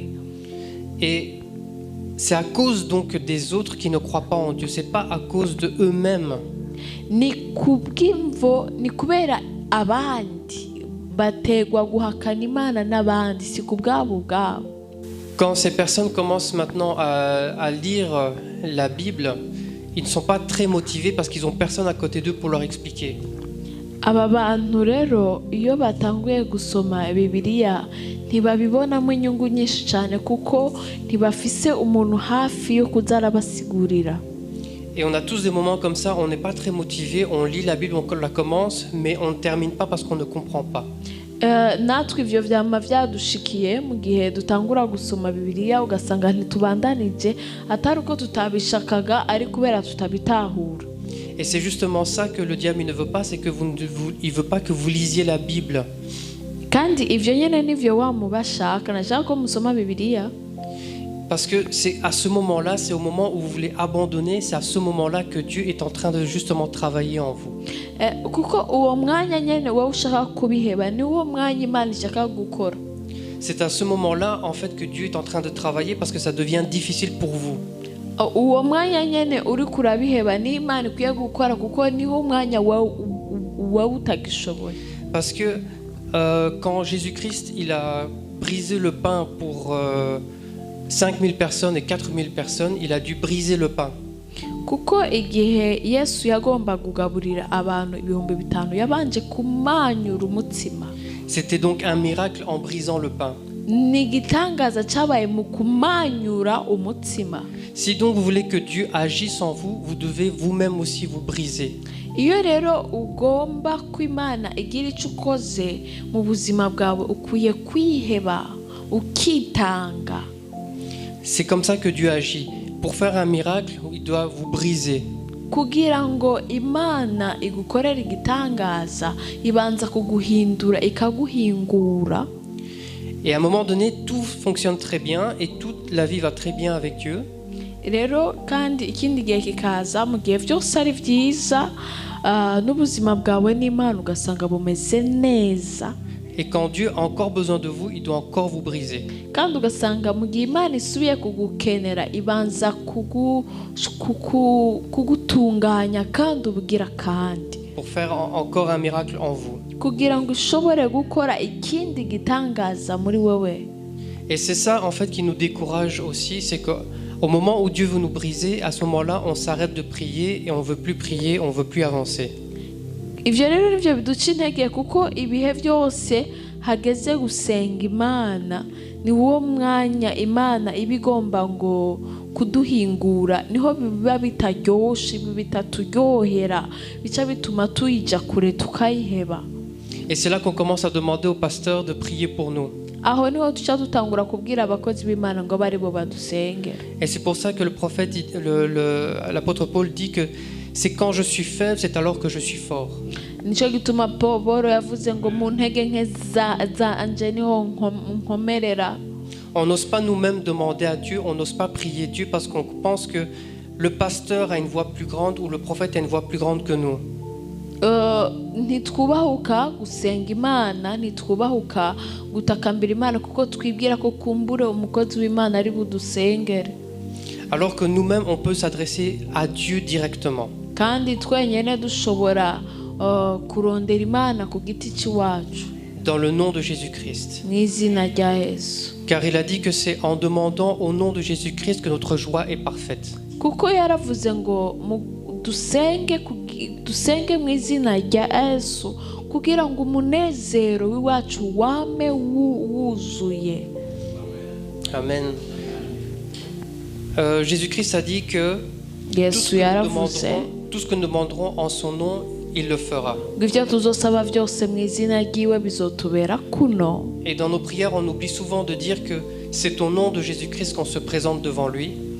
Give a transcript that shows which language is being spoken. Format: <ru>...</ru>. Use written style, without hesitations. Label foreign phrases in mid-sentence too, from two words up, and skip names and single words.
<fr>Et c'est à cause donc des autres qui ne croient pas en Dieu, c'est pas à cause de eux-mêmes.</fr> <rn>Ni kubw'imvo ni kubera abandi bategwa guhakana Imana n'abandi si kubwabo bwabo.</rn> <fr>Quand ces personnes commencent maintenant à lire la Bible, ils ne sont pas très motivés parce qu'ils n'ont personne à côté d'eux pour leur expliquer.</fr> <rn>Aba bantu rero iyo batanguye gusoma Bibiliya ntibabibonamo inyungu nyinshi cyane kuko ntibafise umuntu hafi yo kuzara basigurira.</rn> <fr>Et on a tous des moments comme ça, on n'est pas très motivé, on lit la Bible, on la commence, mais on ne termine pas parce qu'on ne comprend pas.</fr> <rn>Natwe ivyo vyama vyadushikiye mu gihe dutangura gusoma Bibiliya ugasanga ntitubandanije atari uko tutabishakaga ari kubera tutabitahura.</rn> <fr>Et c'est justement ça que le diable ne veut pas, c'est que il veut pas que vous lisiez la Bible.</fr> <rn>Kandi ivyo nyene nivyo wamubashaka nashaka ko musoma Bibiliya.</rn> <fr>Parce que c'est à ce moment-là, c'est au moment où vous voulez abandonner, c'est à ce moment-là que Dieu est en train de justement travailler en vous.</fr> <rn>Kuko uwo mwanya nyene wowe ushaka kubiheba ni uwo mwanya Imana ishaka gukora.</rn> <fr>c'est à ce moment-là en fait que Dieu est en train de travailler parce que ça devient difficile pour vous.</fr> <rn>uwo mwanya nyene uri kurabiheba ni Imana ikwiye gukora kuko niho umwanya wawe utagishoboye.</rn> <fr>Parce que quand Jésus-Christ il a brisé le pain pour 5000 personnes et 4000 personnes, il a dû briser le pain.</fr> <rn>Kuko igihe Yesu yagomba kugaburira abantu 5,000 yabanje kumanyura umutsima.</rn> <fr>C'était donc un miracle en brisant le pain.</fr> <rn>Ni igitangaza cyabaye mu kumanyura umutsima.</rn> <fr>Si donc vous voulez que Dieu agisse en vous, vous devez vous-même aussi vous briser.</fr> <rn>Iyo rero ugomba ko Imana igira icyo ukoze mu buzima bwawe ukwiye kwiheba ukitanga.</rn> <fr>C'est comme ça que Dieu agit. Pour faire un miracle, il doit vous briser.</fr> <rn>Kugira ngo Imana igukorere igitangaza ibanza kuguhindura ikaguhingura.</rn> <fr>Et à un moment donné, tout fonctionne très bien et toute la vie va très bien avec Dieu.</fr> <rn>Rero kandi ikindi gihe kikaza mu gihe byose ari byiza n'ubuzima bwawe n'Imana ugasanga bumeze neza.</rn> <fr>Et quand Dieu a encore besoin de vous, il doit encore vous briser.</fr> <rn>Kandi ugasanga mu gihe Imana isubiye kugukenera ibanza kugutunganya kandi ubugira kandi.</rn> <fr>Pour faire encore un miracle en vous.</fr> <rn>Kugira ngo ushobore gukora ikindi gitangaza muri wewe.</rn> <fr>Et c'est ça en fait qui nous décourage aussi, c'est qu'au moment où Dieu veut nous briser, à ce moment-là, on s'arrête de prier et on veut plus prier, on veut plus avancer.</fr> <rn>Ivyo rero nivyo biduca intege kuko ibihe byose hageze gusenga Imana ni wo mwanya Imana ibigomba ngo kuduhingura, niho biba bitaryoshe bitatujyohera bica bituma tuyija kure tukayiheba.</rn> <fr>Et c'est là qu'on commence à demander au pasteur de prier pour nous.</fr> <rn>Aho niho tuca dutangura kubwira abakozi b'Imana ngo bari bo badusenge.</rn> <fr>Et c'est pour ça que le prophète, l'apôtre Paul dit que c'est quand je suis faible, c'est alors que je suis fort.</fr> <rn>Nico gituma Paul yavuze ngo mu ntege nke zanje niho nkomerera.</rn> <fr>On n'ose pas nous-mêmes demander à Dieu, on n'ose pas prier Dieu parce qu'on pense que le pasteur a une voix plus grande ou le prophète a une voix plus grande que nous.</fr> <rn>Ntitwubahuka gusenga Imana, ntitwubahuka gutakambira Imana kuko twibwira ko kumbure umukozi w'Imana ari budusengere.</rn> <fr>Alors que nous-mêmes, on peut s'adresser à Dieu directement.</fr> <rn>Kandi twenyene dushobora kurondera Imana ku giti cy'iwacu.</rn> <fr>Dans le nom de Jésus-Christ.</fr> <rn>Mu izina rya Yesu.</rn> <fr>Car il a dit que c'est en demandant au nom de Jésus-Christ que notre joie est parfaite.</fr> <rn>Kuko yaravuze ngo dusenge mu izina rya Yesu kugira ngo umunezero w'iwacu wame wuzuye.</rn> <fr>Amen. Jésus-Christ a dit que tout ce que nous demanderons en son nom, il le fera. Et dans nos prières, on oublie souvent de dire que c'est au nom de Jésus-Christ qu'on se présente devant lui.</fr>